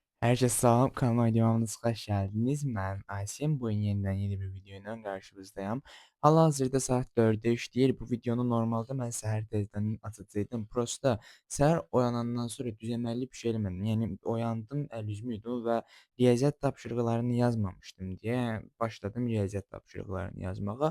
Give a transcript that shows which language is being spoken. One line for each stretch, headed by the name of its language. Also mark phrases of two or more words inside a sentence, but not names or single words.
Turkish: Herkese salam, kanalıma videomuza hoş geldiniz. Ben Aysim. Bugün yeniden yeni bir videoyla karşınızdayım.
Azerbaijani: Hal-hazırda saat 4'də işləyir. Bu videonu normalde mən səhər tezdən atacaqdım. Prosta səhər oyanandan sonra düzəməlli bir şey eləmədim. Yəni oyandım, əl-üzümü yudum və riyaziyyat tapşırıqlarını yazmamışdım deyə başladım riyaziyyat tapşırıqlarını yazmağa.